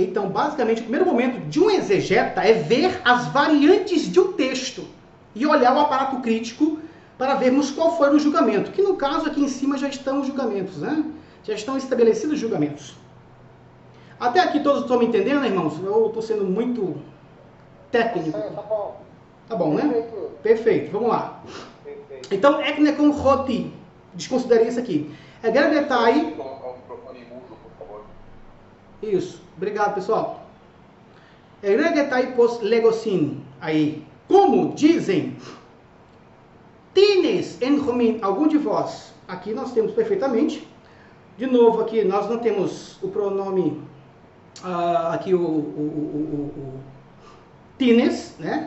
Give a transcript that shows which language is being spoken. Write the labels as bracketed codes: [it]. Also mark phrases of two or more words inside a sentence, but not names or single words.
[pt] Então, basicamente, o primeiro momento de um exegeta é ver as variantes de um texto e olhar o aparato crítico para vermos qual foi o julgamento, que no caso aqui em cima já estão os julgamentos, né? Já estão estabelecidos os julgamentos. Até aqui todos estão me entendendo, irmãos? Eu estou sendo muito técnico. Tá bom. Tá bom, né? Perfeito, vamos lá. Perfeito. Então, [el] ἐκ νεκρῶν ὅτι, [pt] desconsiderei isso aqui. Egergetai. Colocar o microfone mudo, por favor. Isso, obrigado pessoal. [el] ἐγήγερται πῶς λέγουσιν. [pt] Aí, como dizem, [el] τινες ἐν ὑμῖν, [pt] algum de vós. Aqui nós temos perfeitamente. De novo, aqui nós não temos o pronome, aqui o tines, né?